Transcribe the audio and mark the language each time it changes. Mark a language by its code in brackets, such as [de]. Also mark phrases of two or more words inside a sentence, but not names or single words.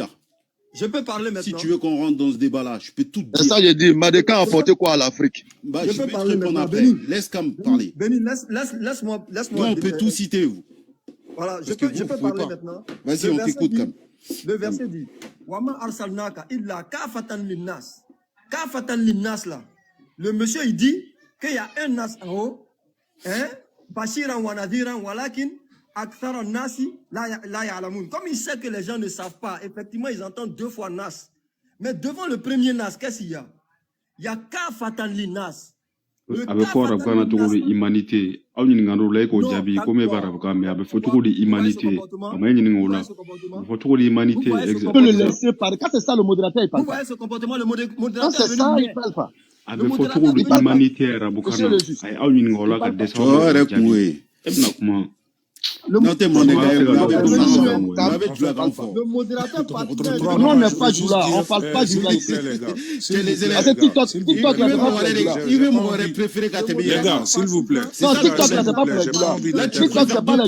[fr] Je peux parler maintenant. Si tu veux qu'on rentre dans ce débat-là, je peux tout te C'est dire. ça, j'ai dit. Madeka a apporté quoi à l'Afrique? Bah, Je je peux vais te parler répondre maintenant. après. Béni. Laisse Cam parler. Béni, laisse-moi. Toi, on peut tout citer, vous. Voilà, je Parce que peux vous parler pouvez pas. maintenant. Vas-y, Le on verset t'écoute, dit- Cam. Le verset dit [ar] وما أرسلناك إلا كافة للناس. كافة للناس [fr] là. Le monsieur il dit qu'il y a un nas en haut, hein, [ar] بشيرا ونذيرا ولكن أكثر الناس لا يعلمون. [fr] Comme il sait que les gens ne savent pas, effectivement ils entendent deux fois nas. Mais devant le premier nas, qu'est-ce qu'il y a? Il y a [ar] كافة للناس. [fr] Le [bm] a bɛ fɔ arabukan na cogo di humanité aw ɲininka o la e k'o [fr] Non, [bm] jaabi [fr] calme-toi. [bm] ko min bɛ arabukan mɛ a bɛ fɔ cogo di humanité a ma e ɲininka o la a bɛ fɔ cogo di humanité [fr] Tu peux le laisser parler. Quand c'est ça, le modérateur, il Vous parle pas. voyez ce comportement, le Quand modérateur c'est est ça, venu il bien. parle pas. [bm] a bɛ fɔ cogo di humanité arabukan [fr] Monsieur [bm] na [fr] le juge. [bm] a ye aw ɲininka o la ka dɛsɛ aw [fr] Oh, [bm] bɛ [fr] arrête, [bm] jaabi [fr] oui. [bm] e bɛna kuma [fr] Non, t'es mandéka, Non, vous l'avez non, du non, lagan non, fort. Vous l'avez du lagan fort. Le modérateur parle Non, on n'est pas du là. On parle pas du là ici. C'est les élèves. Ah, c'est TikTok. TikTok, là, c'est pas pour les là. Il veut m'aurait préféré qu'à tes Les gars, s'il vous plaît. Non, ça, TikTok, le là, c'est pas pour J'ai les pas là. envie de Là, le tu dire. TikTok, c'est pas les là